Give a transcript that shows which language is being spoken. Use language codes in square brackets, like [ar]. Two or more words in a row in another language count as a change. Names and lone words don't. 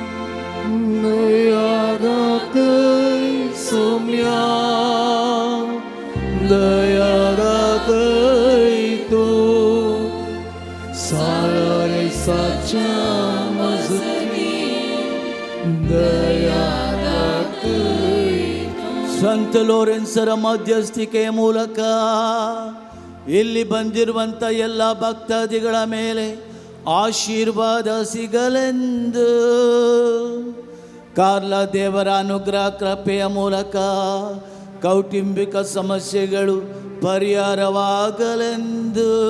[kok] दया दाखय सोम्या दया दाखय तूं सालोरेसाच्या मजती दया दाखय [kn] ಸಂತ ಲೋರೆನ್ಸರ ಮಧ್ಯಸ್ಥಿಕೆ ಮೂಲಕ ಇಲ್ಲಿ ಬಂದಿರುವಂಥ ಎಲ್ಲ ಭಕ್ತಾದಿಗಳ ಮೇಲೆ ಆಶೀರ್ವಾದ ಸಿಗಲೆಂದು ಕಾರ್ಲ ದೇವರ ಅನುಗ್ರಹ ಕೃಪೆಯ ಮೂಲಕ ಕೌಟುಂಬಿಕ ಸಮಸ್ಯೆಗಳು ಪರಿಹಾರವಾಗಲೆಂದು